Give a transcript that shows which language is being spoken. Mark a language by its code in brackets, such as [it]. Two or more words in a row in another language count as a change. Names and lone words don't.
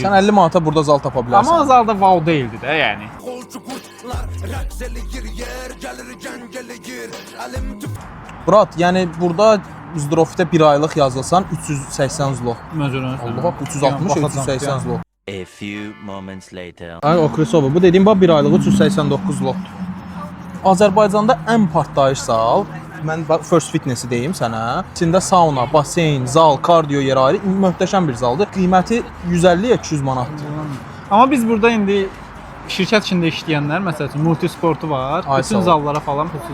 [az] Sən 50 manata burada zal tapa bilərsən. Amma zalda wow deyildi də, yəni. Brat, yəni burada Zdrofitə 1 aylıq yazılsan 380 zlot. Məsələn. Allah, 360, 380 zlot. [en] A few moments later. [az] Ay Okrisova, bu dediyim bax 1 aylığı 389 zlotdur. Azərbaycanda ən partlayış zal, mən First Fitness-i deyim sənə. İçində sauna, baseyn, zal, kardio yeri ayrı, möhtəşəm bir zaldır. Qiyməti 150-yə 200 manatdır. Amma biz burada indi şirkət içində işləyənlər, məsəl üçün multisportu var, bütün zallara falan pulsuz.